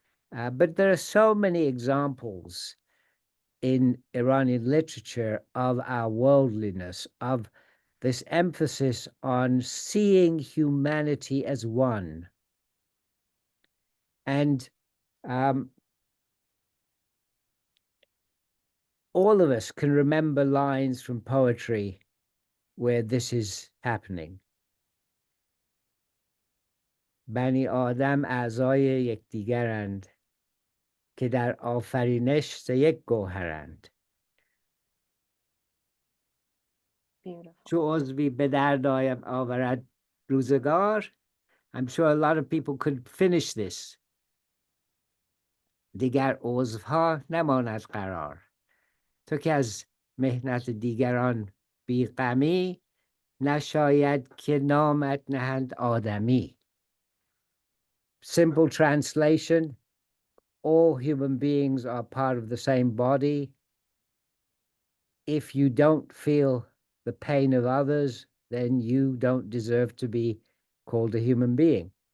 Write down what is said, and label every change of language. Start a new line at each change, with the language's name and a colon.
English: But there are so many examples in Iranian literature of our worldliness, of this emphasis on seeing humanity as one. And all of us can remember lines from poetry where this is happening.
Persian: بنی آدم اعضای یکدیگرند که در آفرینش ز یک گوهرند. چو عضوی به درد آورد روزگار.
English: I'm sure a lot of people could finish this.
Persian: دیگر عضوها نماند قرار. تو که از مهنت دیگران بی غمی، نشاید که نامت نهند آدمی.
English: Simple translation: all human beings are part of the same body. If you don't feel the pain of others, then you don't deserve to be called a human being.